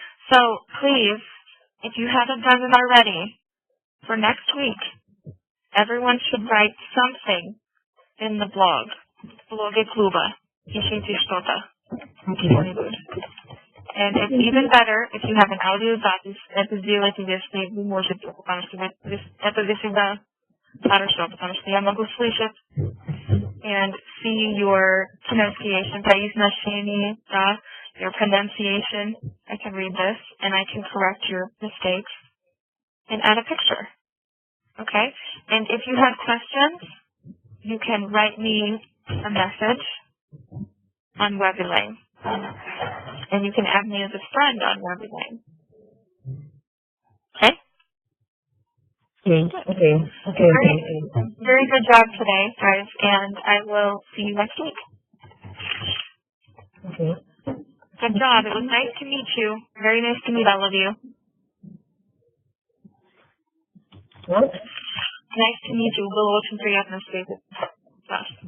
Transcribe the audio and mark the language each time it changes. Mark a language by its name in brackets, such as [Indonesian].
[English] So please, if you haven't done it already, for next week, everyone should write something in the blog. [Russian] Блоге клуба. Пишите что-то. Что-нибудь. [English] And it's even better if you have an аудиозапись. [Russian] Это сделайте, если вы можете, потому что это всегда хорошо, потому что я могу слышать [English] and see your pronunciation, [Russian] произношение, да, [English] your pronunciation. I can read this and I can correct your mistakes and add a picture. Okay? And if you have questions, you can write me a message on Webelane. And you can add me as a friend on Webelane. Okay? Okay. Very good job today, guys, and I will see you next week. Okay. Good job. It was nice to meet you. Very nice to meet all of you. What? Nice to meet you. [Russian] Было очень приятно встретиться вас.